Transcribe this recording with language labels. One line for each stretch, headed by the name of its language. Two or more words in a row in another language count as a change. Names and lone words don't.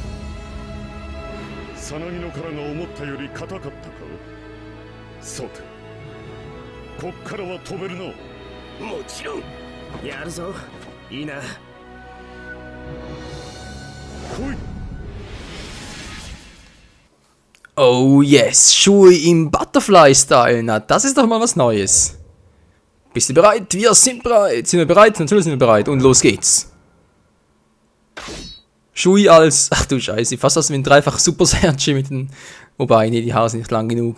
Japanese: さなぎの殻が思ったより硬かったか。さてこっからは飛べるな。もちろん。やるぞいいな。来い。
English: Oh yes,
German: Schuhe im Butterfly-Style. Na, das ist doch mal was Neues. Bist du bereit? Wir sind bereit. Sind wir bereit? Natürlich sind wir bereit. Und los geht's. Shui als... Ach du Scheiße, fast als wenn dreifach Super Saiyajin mit den... Wobei, nee, die Haare sind nicht lang genug.